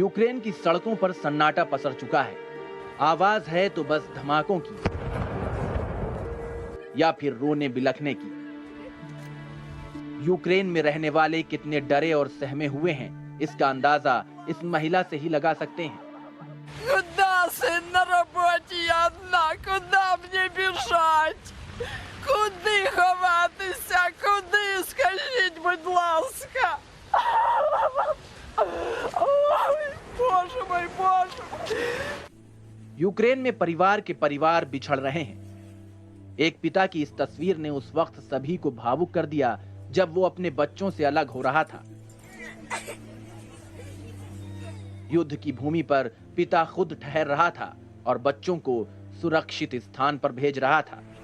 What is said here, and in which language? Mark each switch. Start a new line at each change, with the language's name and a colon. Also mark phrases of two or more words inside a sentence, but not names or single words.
Hindi: यूक्रेन की सड़कों पर सन्नाटा पसर चुका है। आवाज है तो बस धमाकों की या फिर रोने बिलखने की। यूक्रेन में रहने वाले कितने डरे और सहमे हुए हैं, इसका अंदाजा इस महिला से ही लगा सकते हैं।
Russian: Куда, сын, на работе я одна? Куда мне бежать?
Ukrainian: Куди ховатися? Куди? Скажіть, будь ласка. Ой,
Russian: Боже мой,
Ukrainian: Боже.
Hindi: यूक्रेन में परिवार के परिवार बिछड़ रहे हैं। एक पिता की इस तस्वीर ने उस वक्त सभी को भावुक कर दिया जब वो अपने बच्चों से अलग हो रहा था। युद्ध की भूमि पर पिता खुद ठहर रहा था और बच्चों को सुरक्षित स्थान पर भेज रहा था।